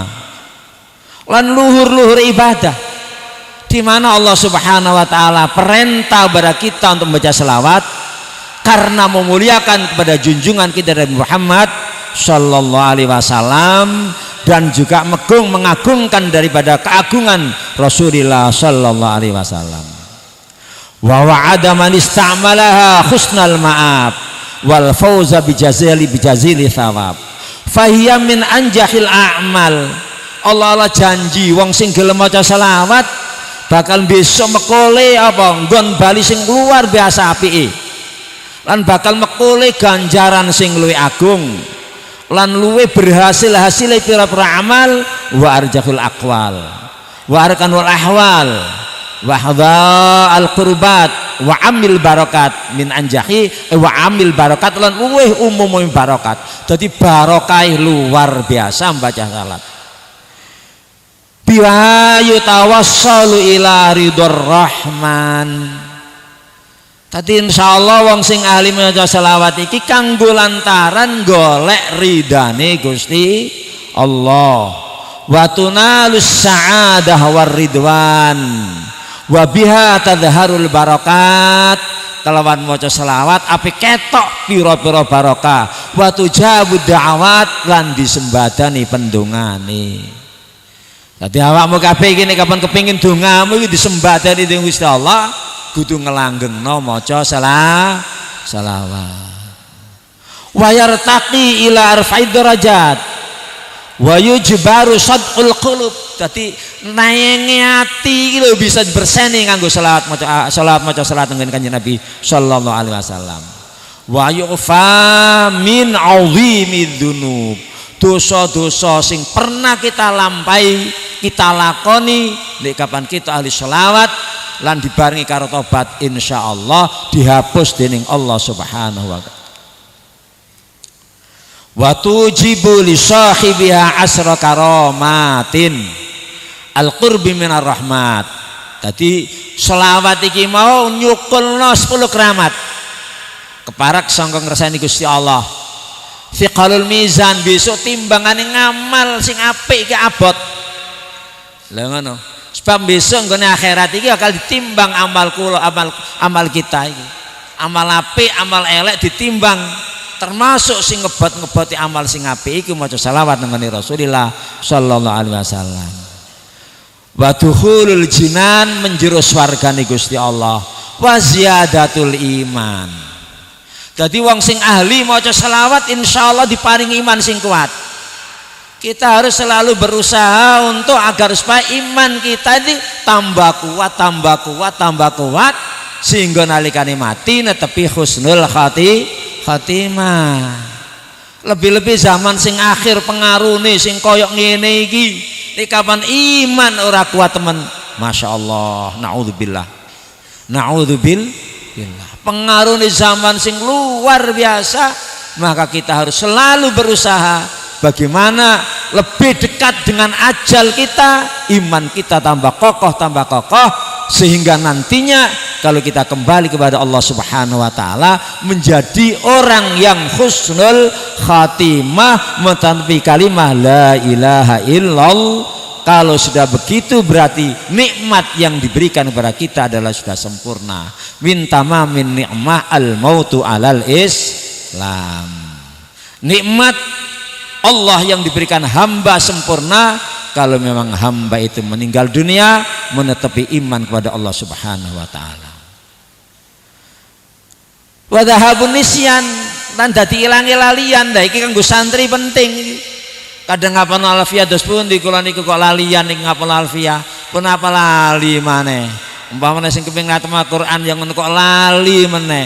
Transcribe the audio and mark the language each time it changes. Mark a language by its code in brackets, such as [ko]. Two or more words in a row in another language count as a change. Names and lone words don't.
[jv] Lan luhur-luhur [id] ibadah di mana Allah [ar] سبحانه وتعالى [id] perintah kepada kita untuk membaca selawat karena memuliakan kepada junjungan kita Nabi Muhammad [ar] صلى الله عليه وسلم [id] dan juga mengagungkan daripada keagungan Rasulullah [ar] صلى الله عليه وسلم. ووعد من استعملها حسن المآب والفوز بجزيل الثواب. فهي من أنجح الأعمال. [jv] Allah janji wong sing gelem maca selawat bakal besok mekole apa nggon bali sing [id] luar biasa [jv] apike. Lan bakal mekole ganjaran sing luwih agung. Lan luwih berhasil pira-pira amal [ar] وأرجح الأقوال وأركان الأحوال وهذه القربات وأعم البركات من أنجح وأعم البركات [jv] lan luwih umum barakat. [id] Jadi barokah luar biasa membaca salat. [ar] وبها يتوصل إلى رضا الرحمن. [jv] Tadi insyaallah wong sing ahli maca selawat iki kanggo lantaran golek ridane Gusti Allah. [ar] وتنال السعادة والرضوان وبها تظهر البركات. [jv] Kalawan maca selawat api ketok pira-pira barokah [ar] وتجاب الدعوات [jv] lan disembadani pendongane. Dadi awakmu kabeh iki nek kapan kepengin dongamu iki disembadani dening Gusti Allah kudu ngelanggengno maca selawat. salawat. [ar] ويرتقي إلى أرفع الدرجات ويجبر صدع القلوب. [jv] Dadi naenge ati iki lho bisa berseni nganggo selawat maca selawat dengan Kanjeng Nabi [ar] صلى الله عليه وسلم. ويعفى من عظيم الذنوب. [jv] Dosa-dosa sing pernah kita lampahi, kita lakoni nek kapan kita ahli selawat lan dibarengi karo tobat, insyaallah dihapus dening Allah [ar] سبحانه وتعالى. وتوجب لصاحبها عشر كرامات القرب من الرحمة. [jv] Dadi selawat iki mau nyukulno 10 keramat keparak sangka ngersani Gusti Allah. [ar] ثقل الميزان, [jv] besok timbangane ngamal sing apik iki abot. Lah ngono. Sebab besok nggone akhirat iki bakal ditimbang amal kula, amal kita iki. Amal apik, amal elek ditimbang. Termasuk sing ngebot-ngeboti amal sing apik iku maca selawat nang Rasulullah [ar] صلى الله عليه وسلم. ودخول الجنان, [jv] menjero swargane Gusti Allah. [ar] وزيادة الإيمان. [jv] Jadi wong sing ahli maca selawat insyaallah diparingi iman sing kuat. [id] Kita harus selalu berusaha untuk agar supaya iman kita ini tambah kuat sehingga [jv] nalikane mati netepi [ar] حسن الخاتمة. [id] Lebih-lebih zaman [jv] sing akhir pengarune sing koyok ngene iki, iki kapan iman ora kuat teman. [ar] ما شاء الله, [id] naudzubillah. Pengaruh di zaman sing luar biasa, maka kita harus selalu berusaha bagaimana lebih dekat dengan ajal kita, iman kita tambah kokoh sehingga nantinya kalau kita kembali kepada Allah [ar] سبحانه وتعالى [id] menjadi orang yang [ar] حسن الخاتمة [id] mentanpi kalimah [ar] لا إله إلا الله. [id] Kalau sudah begitu berarti nikmat yang diberikan kepada kita adalah sudah sempurna. [ar] من تمام النعمة الموت على الإسلام. [id] Nikmat Allah yang diberikan hamba sempurna kalau memang hamba itu meninggal dunia menetapi iman kepada Allah [ar] سبحانه وتعالى. وذهاب النسيان, [jv] lan dadi ilange lalian. Lah iki kanggo santri penting. Kadang ngapal alfiah dos pun di kula niku kok lalian ning ngapal alfiah pun apa lali maneh. Umpamane sing kepengin ngatem Al-Qur'an yang ngono kok lali meneh.